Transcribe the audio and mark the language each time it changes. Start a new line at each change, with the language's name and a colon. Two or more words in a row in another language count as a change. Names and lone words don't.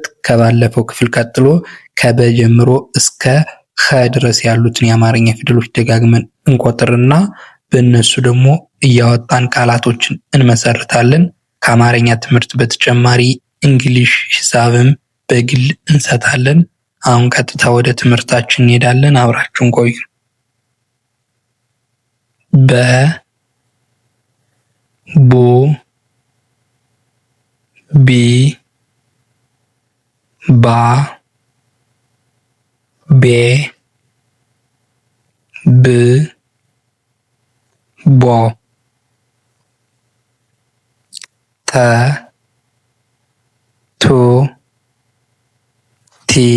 Amharic: ከባለፈው ክፍል ቀጥሎ ከበ ጀምሮ እስከ ኸ ድረስ ያሉትን የአማርኛ ፊደሎች ደጋግመን እንቆጥርና በእነሱ ደግሞ እያወጣን ቃላቶችን እንመሰርታለን። ከአማርኛ ትምህርት በተጨማሪ እንግሊሽ፣ ሂሳብም በግል እንሰጣለን። አሁን ቀጥታ ወደ ትምህርታችን እንሄዳለን። አብራችሁን ቆዩ። በ ቦ ቢ ባ ቤ ብ ቦ ተ ቱ ቲ